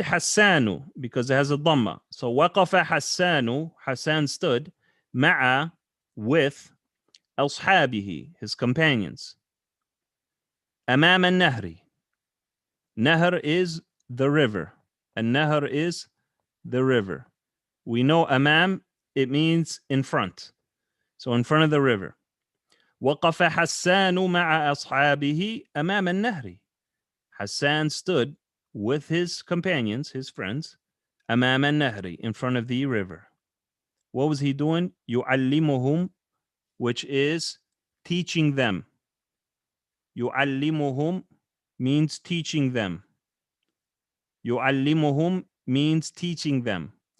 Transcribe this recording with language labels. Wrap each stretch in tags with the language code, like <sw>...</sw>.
<en>Hassanu, because it has a dhamma. So waqafa Hassanu, Hassan stood, ma'a, with, ashabihi, his companions. Amam al-nahri. Nahr is the river. And nahr is the river. We know amam, it means in front. So in front of the river.</en> <ar>وقف حسان مع أصحابه أمام النهر.</ar> <en>Hassan stood with his companions, his friends,</en> <ar>أمام النهر,</ar> <en>in front of the river. What was he doing? يعلمهم, which is teaching them. يعلمهم means teaching them. يعلمهم means teaching them.</en>